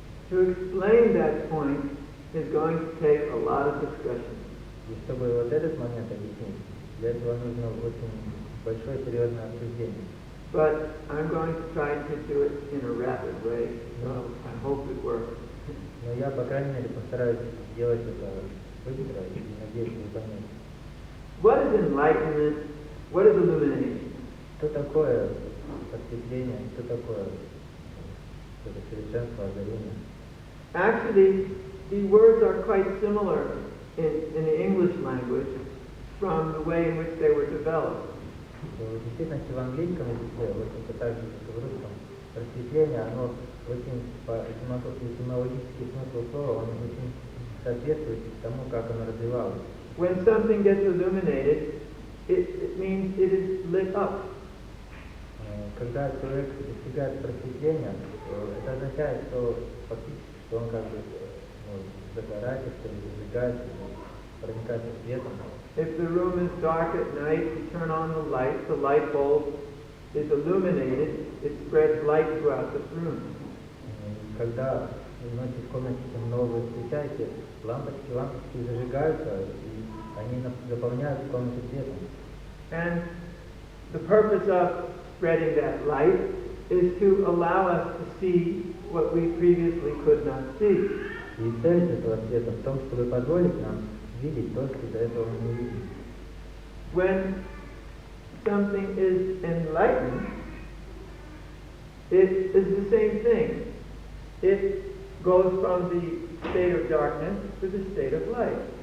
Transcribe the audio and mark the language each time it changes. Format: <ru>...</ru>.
<en>To explain that point is going to take a lot of discussion.</en> <ru>И чтобы вот этот момент объяснить, для этого нужно очень большое серьезное обсуждение.</ru> <en>But I'm going to try to do it in a rapid way, so I hope it works.</en> <ru>Но я, по крайней мере, постараюсь сделать это быстро и надеюсь, вы поймете.</ru> <en>What is enlightenment? What is illumination?</en> <ru>Что такое просветление? Что такое это совершенство, озарение?</ru> <en>Actually, the words are quite similar in the English language from the way in which they were developed.</en> <ru>В действительности в английском языке, вот это так же, как и в русском, просветление, оно очень, по этимологический смысл слова, он очень соответствует тому, как оно развивалось.</ru> <en>When something gets illuminated, it means it is lit up.</en> <ru>Когда человек достигает просветления, это означает, что фактически, что он как бы загорается, что ли, зажигается, проникается светом.</ru> <en>If the room is dark at night, you turn on the light bulb is illuminated, it spreads light throughout the room.</en> <ru>Когда ночью в комнате темно, вы включаете лампочки зажигаются, и они заполняют комнату светом.</ru> <en>And the purpose of spreading that light is to allow us to see what we previously could not see.</en> <ru>И цель этого света в том, чтобы позволить нам видеть то, что до этого мы не видели.</ru> <en>When something is enlightened, it is the same thing. It goes from the state of darkness to the state of light.</en>